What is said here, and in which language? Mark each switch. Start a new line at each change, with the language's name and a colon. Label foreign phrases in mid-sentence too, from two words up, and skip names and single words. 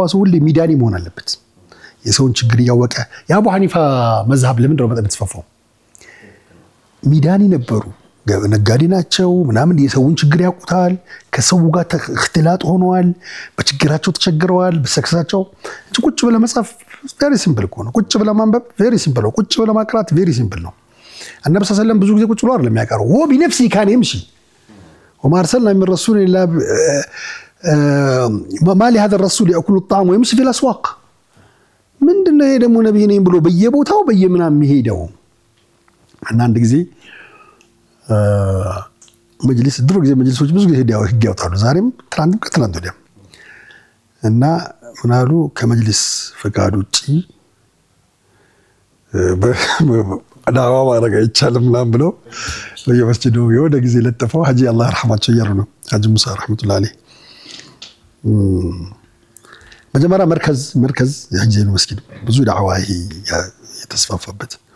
Amharic: ሰው ሁሉ ሚዳኒ መሆን አለበት የሰውን ችግር ያወቀ የአቡ ሐኒፋ መዝሐብ ለምን ነው በጣም ተስፋፋው ሚዳኒ ነበሩ ነጋዴ ናቸው ምናምን የሰውን ችግር ያውቁታል ከሰው ጋር እክትላጥ ሆነዋል በችግራቸው ተቸግረዋል በሰክሳቸው ቁጭ ብለ መጻፍ
English: very simple
Amharic: ነው ቁጭ ብለ ማንበብ
English: very simple
Amharic: ነው ቁጭ ብለ ማቅራት
English: very simple
Amharic: ነው
Arabic: النبي صلى الله عليه وسلم
Amharic: ብዙ ጊዜ ቁጭ ብሎ አይደለም ያቀረው
Arabic: هو بنفسه كان يمشي وما ارسلنا من رسول الا ما لهذا الرسول ياكل الطعام ويمشي في الاسواق
Amharic: ምንድነው ይሄ ደግሞ ነብይ ነኝ ብሎ በየቦታው በየምናም የሚሄደው እና አንድ ጊዜ መጅሊስ ድሮ ጊዜ መጅሊሶች ብዙ ጊዜ ሄዳው ህግ ያወጣሉ ዛሬም ትናንት ወዲያ እና ምናሉ ከመጅሊስ ፈቃድ ውጪ ዳዋ ማድረግ አይቻልም ምናምን ብለው በየመስጂዱ የወደ ጊዜ ለጥፈው ሀጂ አላህ ይርሐማቸው እያሉ ነው ሀጂ ሙሳ
Arabic: رحمة الله عليه
Amharic: መጀመሪያ መርከዝ የሀጂ መስጊድ ብዙ ዳዋ የተስፋፋበት